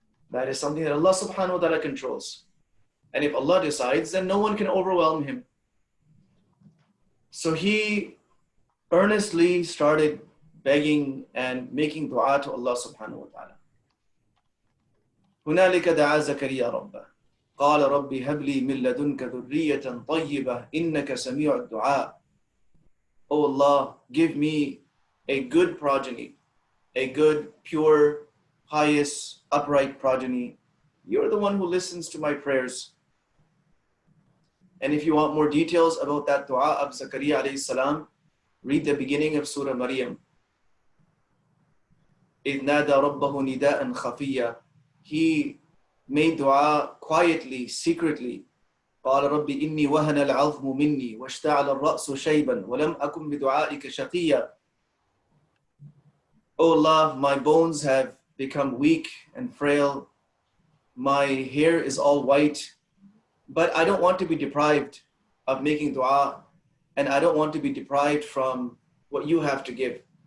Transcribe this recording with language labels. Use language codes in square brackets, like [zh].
[en] That is something that Allah subhanahu wa ta'ala controls. And if Allah decides, then no one can overwhelm Him. So he earnestly started begging and making dua to Allah subhanahu wa ta'ala. [ar] هنالك دعا زكريا ربه قال ربي هب لي من لدنك ذرية طيبة إنك سميع الدعاء. [en] Oh Allah, give me a good progeny, a good, pure, pious, upright progeny. You're the one who listens to my prayers. And if you want more details about that dua of Zachariah alayhi salam, read the beginning of Surah Maryam. [ar] إذ نادى ربه نداء خفيا. [en] He made dua quietly, secretly. [ar] قال رب إني وهن العظم مني واشتعل الرأس شيبا ولم أكن بدعائك شقيا. [en] Oh Allah, my bones have become weak and frail. My hair is all white, but I don't want to be deprived of making dua, and I don't want to be deprived from what you have to give.